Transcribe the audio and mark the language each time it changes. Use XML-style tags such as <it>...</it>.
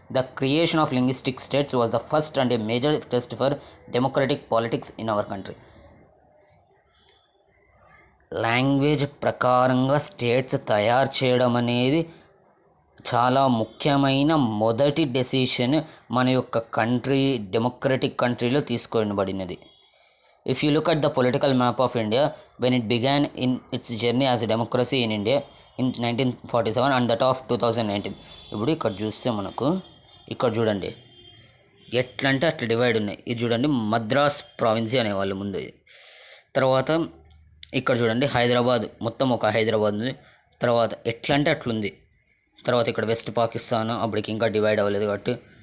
<en>The creation of linguistic states was the first and a major test for democratic politics in our country.</en> <te>Language ప్రకారంగా states తయారు చేయడం అనేది చాలా ముఖ్యమైన మొదటి డెసిషన్ మన యొక్క కంట్రీ డెమోక్రటిక్ కంట్రీలో తీసుకోబడినది.</te> <en>If you look at the political map of India, when it began in its journey as a democracy in India in 1947 and that of 2019.</en> <te>ఇప్పుడు ఇక్కడ చూస్తే మనకు ఇక్కడ చూడండి ఎట్లా అంటే అట్లా డివైడ్ ఉన్నాయి. ఇది చూడండి మద్రాస్ ప్రావిన్సీ అనేవాళ్ళు ముందు. తర్వాత ఇక్కడ చూడండి హైదరాబాద్, మొత్తం ఒక హైదరాబాద్ ఉంది. తర్వాత ఎట్లా అంటే అట్లుంది. తర్వాత ఇక్కడ వెస్ట్ పాకిస్తాన్, అప్పటికి ఇంకా డివైడ్ అవ్వలేదు కాబట్టి.</te>